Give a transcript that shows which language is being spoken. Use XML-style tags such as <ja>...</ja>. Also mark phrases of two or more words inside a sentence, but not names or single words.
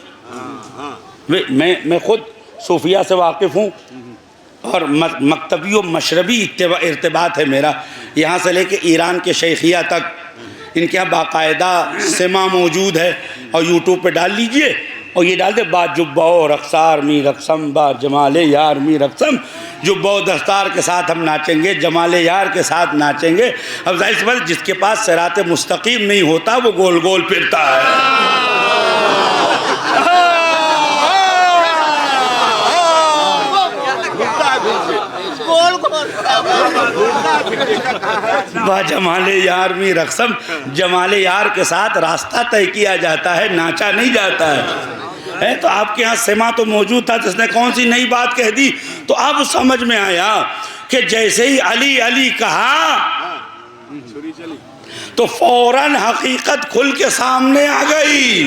<ur>میں خود صوفیہ سے واقف ہوں اور مکتبی و مشربی ارتباط ہے میرا, یہاں سے لے کے ایران کے شیخیہ تک. ان کے یہاں باقاعدہ سما موجود ہے, اور یوٹیوب پہ ڈال لیجئے اور یہ ڈال دے</ur> <fa>با جبو رقصار می رقصم با جمال یار می رقصم.</fa> <ur>جبو دستار کے ساتھ ہم ناچیں گے, جمال یار کے ساتھ ناچیں گے. اب ظاہر سی بات, جس کے پاس صراط مستقیم نہیں ہوتا وہ گول گول پھرتا ہے.</ur> <fa>با جمال یار می رقصم,</fa> <ur>جمال یار کے ساتھ راستہ طے کیا جاتا ہے, ناچا نہیں جاتا ہے. تو آپ کے ہاں سما تو موجود تھا, جس نے کون سی نئی بات کہہ دی. تو اب سمجھ میں آیا کہ جیسے ہی علی علی کہا تو فوراً حقیقت کھل کے سامنے آ گئی.</ur>